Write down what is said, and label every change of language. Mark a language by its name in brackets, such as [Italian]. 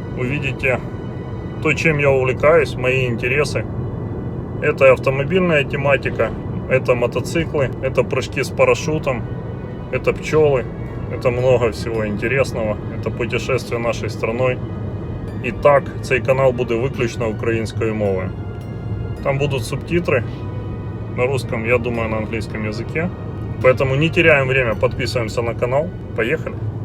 [Russian] Увидите то, чем я увлекаюсь, мои интересы. Это автомобильная тематика, это мотоциклы, это прыжки с парашютом, это пчелы, это много всего интересного, это путешествие нашей страной. [Ukrainian] І так, цей канал буде виключно українською мовою. [Russian] Там будут субтитры на русском, я думаю, на английском языке. Поэтому не теряем время, подписываемся на канал. Поехали!